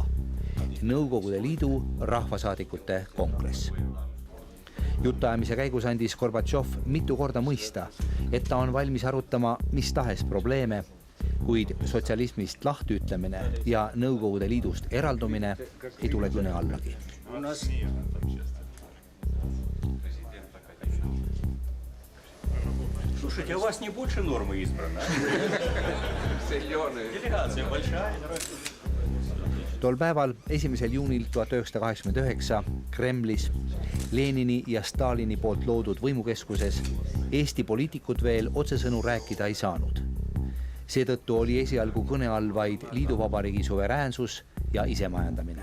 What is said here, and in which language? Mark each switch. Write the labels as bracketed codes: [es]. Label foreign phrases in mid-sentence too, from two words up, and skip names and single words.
[et] Nõukogude Liidu rahvasaadikute kongress. Jutuajamise käigus andis Gorbatšov mitu korda mõista, et ta on valmis arutama mis tahes probleeme, kuid sotsialismist lahtiütlemine ja Nõukogude Liidust eraldumine ei tule kõne allagi. [ru] Слушайте, у вас не больше нормы избрана? Делегация большая. [et] Tol päeval 1. juunil 1989 Kremlis Lenini ja Stalini poolt loodud võimukeskuses Eesti poliitikud veel otsesõnu rääkida ei saanud. Seetõttu oli esialgu kõne all vaid liiduvabariigi suveräänsus ja isemajandamine.